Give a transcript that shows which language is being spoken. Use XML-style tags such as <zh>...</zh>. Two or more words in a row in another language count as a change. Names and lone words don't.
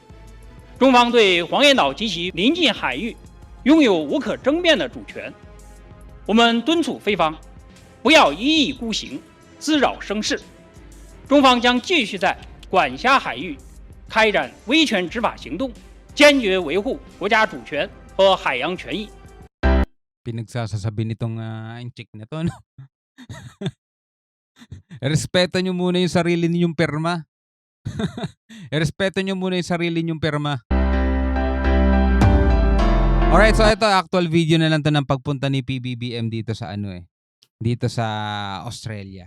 <zh>中方对黄岩岛及其邻近海域拥有无可争辩的主权。我们敦促菲方不要一意孤行、滋扰生事。中方将继续在管辖海域开展威权执法行动，坚决维护国家主权和海洋权益。</zh> <tl>Pinagsasabi nitong inchik na to, no? Respeto nyo muna yung sarili ninyong pirma. Respeto nyo muna yung sarili ninyong pirma. Alright, so ito</tl> <en>actual video</en> <tl>na lang to ng pagpunta ni PBBM dito sa dito sa Australia.</tl>